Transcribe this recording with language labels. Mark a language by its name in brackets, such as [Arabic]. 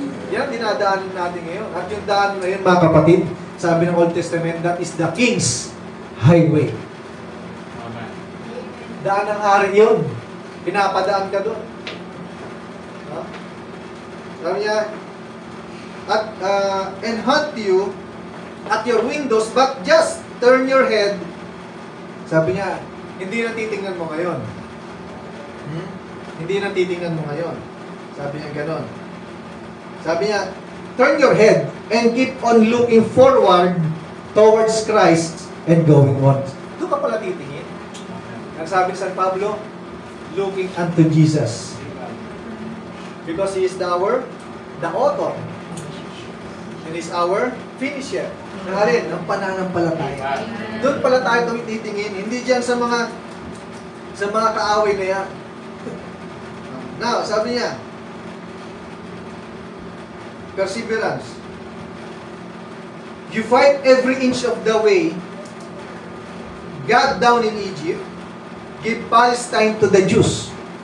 [Filipino] Yan dinadaanan natin ngayon. At yung daan na yun, mga kapatid, sabi ng Old Testament, [English] that is the King's highway. [Filipino] Amen. Daan ng hari yun. Pinapadaan ka doon. Sabi niya, [English] and hunt you at your windows, but just turn your head. [Filipino] Sabi niya, hindi na titingnan mo ngayon. Hindi na titingnan mo ngayon. Sabi niya ganon. Sabi niya, [English] turn your head and keep on looking forward towards Christ and going on. [Filipino] Doon ka pala titingin. Ang sabi ni San Pablo, [English] looking unto Jesus. Because He is the author. And He is our finisher. Naharin, [Filipino] ang pananampalataya. Doon pala tayo tumitingin. Hindi dyan sa mga kaaway na yan. Now, sabi niya, perseverance. [English] You fight every inch of the way. God down in Egypt, give Palestine to the Jews.